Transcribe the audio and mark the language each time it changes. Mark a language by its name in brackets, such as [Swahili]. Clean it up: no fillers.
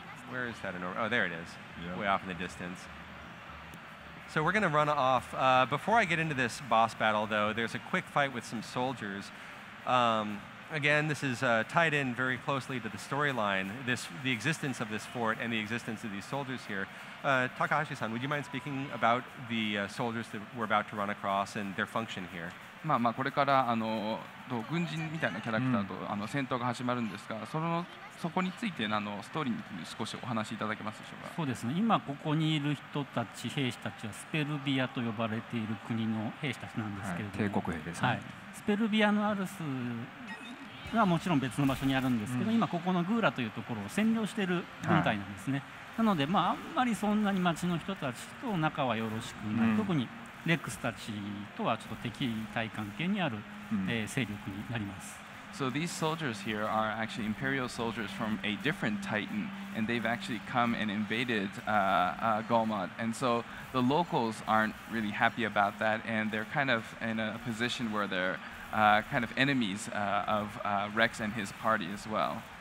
[English] Where is that enormous? Oh, there it is. Way off in the distance. So we're gonna run off. Before I get into this boss battle, though, there's a quick fight with some soldiers. again, this is tied in very closely to the storyline, the existence of this fort and the existence of these soldiers here. Takahashi-san, would you mind speaking about the soldiers that we're about to run across and their function here? [Japanese] これから軍人みたいなキャラクターと戦闘が始まるんですが、そこについてストーリーに少しお話しいただけますでしょうか。そうですね。今ここにいる人たち、兵士たちはスペルビアと呼ばれている国の兵士たちなんですけれども、帝国兵ですね。スペルビアのアルスはもちろん別の場所にあるんですけど、今ここのグーラというところを占領している軍隊なんですね。なので、あんまりそんなに町の人たちと仲はよろしくない、特にレックスたちとはちょっと敵対関係にある、勢力になります。 [English] So these soldiers here are actually Imperial soldiers from a different Titan, and they've actually come and invaded Golmod. And so the locals aren't really happy about that, and they're kind of in a position where they're kind of enemies of Rex and his party as well.